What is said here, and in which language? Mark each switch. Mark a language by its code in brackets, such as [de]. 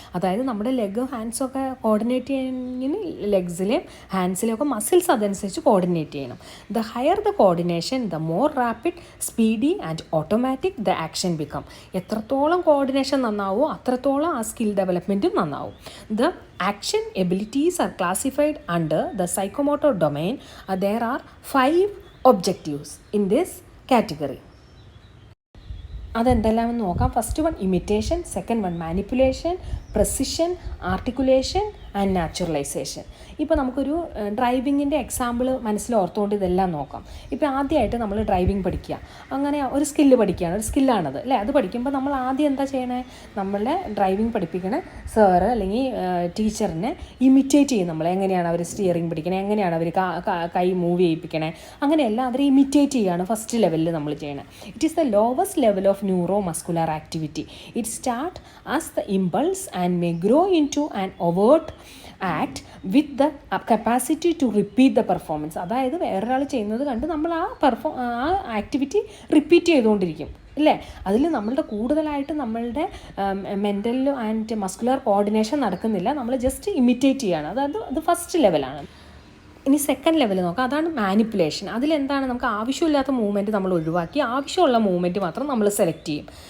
[ml] അതായത് നമ്മുടെ ലെഗും ഹാൻഡ്സൊക്കെ കോർഡിനേറ്റ് ചെയ്യുന്നതിന് ലെഗ്സിലെയും ഹാൻഡ്സിലെയും ഒക്കെ മസിൽസ് അതനുസരിച്ച് കോർഡിനേറ്റ് ചെയ്യണം. [en] The higher the coordination the more rapid, speedy and automatic the action become. [ml] എത്രത്തോളം കോർഡിനേഷൻ നന്നാവോ അത്രത്തോളം ആ സ്കിൽ ഡെവലപ്മെൻറ്റും നന്നാവും. [en] The action abilities are classified under the psychomotor domain. There are 5 objectives in this category. [ml] അതെന്തെല്ലാമെന്ന് നോക്കാം. [en] First one imitation, second one manipulation, precision, articulation and naturalization. [ml] ഇപ്പോൾ നമുക്കൊരു ഡ്രൈവിങ്ങിൻ്റെ example മനസ്സിൽ ഓർത്തുകൊണ്ട് ഇതെല്ലാം നോക്കാം. ഇപ്പോൾ ആദ്യമായിട്ട് നമ്മൾ ഡ്രൈവിംഗ് പഠിക്കുക, അങ്ങനെ ഒരു സ്കില്ല് പഠിക്കുകയാണ്, ഒരു സ്കില്ലാണത്, അല്ലേ? അത് പഠിക്കുമ്പോൾ നമ്മൾ ആദ്യം എന്താ ചെയ്യണേ? നമ്മളെ ഡ്രൈവിംഗ് പഠിപ്പിക്കണ സാറ് അല്ലെങ്കിൽ ടീച്ചറിനെ ഇമിറ്റേറ്റ് ചെയ്യും. നമ്മൾ എങ്ങനെയാണ് അവർ സ്റ്റിയറിംഗ് പിടിക്കണേ, എങ്ങനെയാണ് അവർ കൈ മൂവ് ചെയ്യിപ്പിക്കണേ, അങ്ങനെയെല്ലാം അവരെ ഇമിറ്റേറ്റ് ചെയ്യുകയാണ് ഫസ്റ്റ് ലെവലിൽ നമ്മൾ ചെയ്യണേ. [en] It is the lowest level of neuromuscular activity. It starts as the impulse and may grow into an overt act with the capacity to repeat the performance. [ml] അതായത് വേറൊരാൾ ചെയ്യുന്നത് കണ്ട് നമ്മൾ ആ ആക്ടിവിറ്റി റിപ്പീറ്റ് ചെയ്തുകൊണ്ടിരിക്കും, അല്ലേ? അതിൽ നമ്മളുടെ കൂടുതലായിട്ട് നമ്മളുടെ മെൻ്റൽ ആൻഡ് മസ്കുലർ കോർഡിനേഷൻ നടക്കുന്നില്ല, നമ്മൾ ജസ്റ്റ് ഇമിറ്റേറ്റ് ചെയ്യുകയാണ്. അത് ഫസ്റ്റ് ലെവലാണ്. ഇനി സെക്കൻഡ് ലെവൽ നോക്കാം, അതാണ് മാനിപ്പുലേഷൻ. അതിലെന്താണ്? നമുക്ക് ആവശ്യമില്ലാത്ത മൂവ്മെൻറ്റ് നമ്മൾ ഒഴിവാക്കി ആവശ്യമുള്ള മൂവ്മെൻറ്റ് മാത്രം നമ്മൾ സെലക്ട് ചെയ്യും.